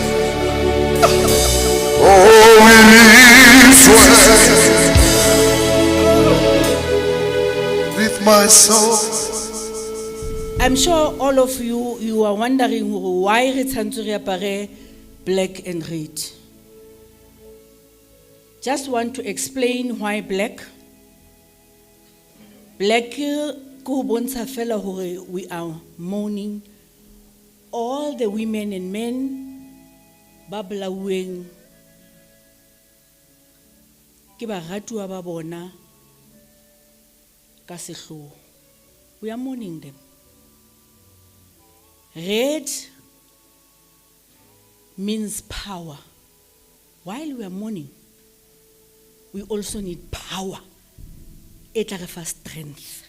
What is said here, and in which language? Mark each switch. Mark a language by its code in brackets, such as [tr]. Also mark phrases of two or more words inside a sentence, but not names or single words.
[en] Oh, it is well. My soul. I'm sure all of you are wondering why [st] re tshwantse re apare [en] black and red. Just want to explain why black. Black [st] ko bontsha fela hore [en] we are mourning all the women and men [st] ba blauweng ke baratuwa ba bona. [en] We are mourning them. Red means power. While we are mourning, we also need power. It gives us strength.